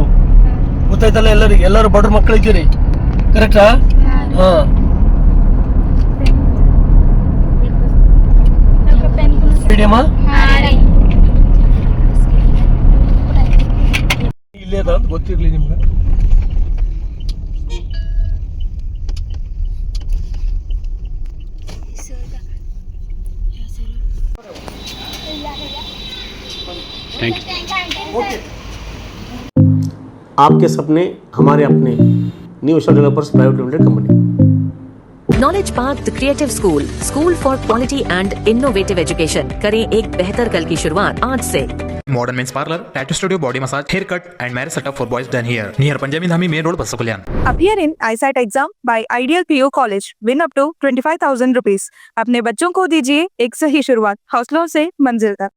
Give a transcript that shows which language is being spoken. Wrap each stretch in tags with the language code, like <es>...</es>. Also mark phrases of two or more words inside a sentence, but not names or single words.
<kn>ಗೊತ್ತಾಯ್ತಲ್ಲ ಎಲ್ಲರಿಗೆ? ಎಲ್ಲರೂ ಬಡ್ರ ಮಕ್ಕಳಿದ್ದೀರಿ, ಕರೆಕ್ಟಾ? ಹಾ. ಮೀಡಿಯಮ್ಮ ಇಲ್ಲೇ ಅದ ಅಂತ ಗೊತ್ತಿರ್ಲಿ ನಿಮ್ಗೆ.</kn> <hi>आपके सपने हमारे अपने न्यू एशिया डेवलपर्स प्राइवेट लिमिटेड कंपनी.</hi> <en>Knowledge Park the creative school for quality and innovative education.</en> <hi>करें एक बेहतर कल की शुरुआत आज से.</hi> <en>Modern men's parlor, tattoo studio, body massage, haircut and marriage setup for boys done here. Near Punjabi Dhami Main Road, Basakulyan. Appear in ISAT exam by Ideal PO College. Win up to 25,000 rupees.</en> <hi>अपने बच्चों को दीजिए एक सही शुरुआत. हौसलों से मंजिल तक.</hi>